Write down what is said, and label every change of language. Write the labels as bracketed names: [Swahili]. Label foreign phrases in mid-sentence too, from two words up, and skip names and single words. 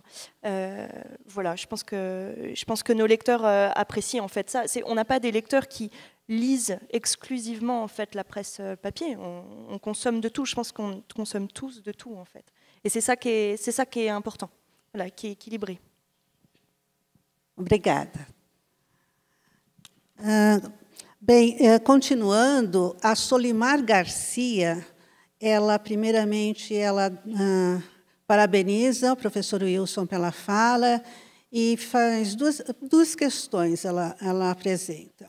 [French] Voilà, je pense que nos lecteurs apprécient en fait ça. On n'a pas des lecteurs qui lisent exclusivement en fait la presse papier. On consomme de tout. Je pense qu'on consomme tous de tout en fait. Et c'est ça qui est important, voilà, qui est équilibré. [Portuguese] Obrigada. Continuando, a Solimar Garcia, primeiramente, parabeniza o professor Wilson pela fala e faz duas questões, ela apresenta.